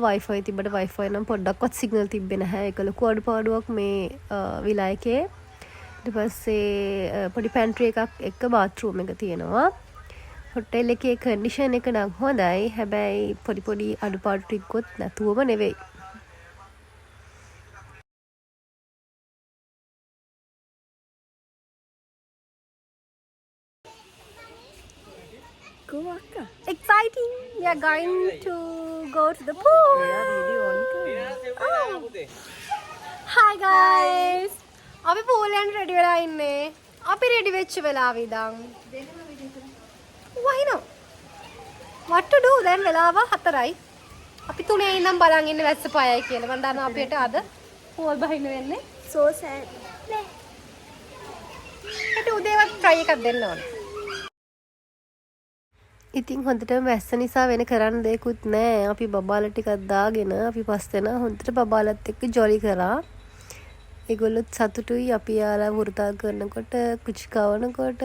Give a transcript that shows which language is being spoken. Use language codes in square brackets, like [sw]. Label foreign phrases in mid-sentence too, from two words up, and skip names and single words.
[si] වයිෆයි තිබ්බට වයිෆයි නම් පොඩ්ඩක්වත් සිග්නල් තිබ්බේ නැහැ. ඒක ලොකු අඩුපාඩුවක් මේ විලා එකේ. ඊට පස්සේ පොඩි පැන්ට්‍රි එකක් එක්ක බාත්රූම් එක තියෙනවා. හොටෙල් එකේ කන්ඩිෂන් එක නම් හොඳයි. හැබැයි පොඩි අඩුපාඩු ටිකකුත් නැතුවම නෙවෙයි. [en] Go akka. Exciting! We are going to go to the pool. Hi guys! [si] අපි pool යන්න ready වෙලා ඉන්නේ. අපි ready වෙච්ච වෙලාව ඉඳන්. [en] Why not? What to do? [si] දැන් වෙලාව 4යි. අපි 3 ඉඳන් බලන් ඉන්නේ වැස්ස පායයි කියලා. මම දන්නවා අපිට අද pool බහින්න වෙන්නේ. [en] So sad. [si] ඒකට උදේවත් try එකක් දෙන්න ඕනේ. ඉතින් හොඳටම වැස්ස නිසා වෙන කරන්න දෙයක්වත් නැහැ. අපි බබාලා ටිකක් දාගෙන අපි පස් දෙනා හොඳට බබාලත් එක්ක ජොලි කරා. ඒගොල්ලොත් සතුටුයි අපි යාලා වෘතා කරනකොට කුචි කවනකොට.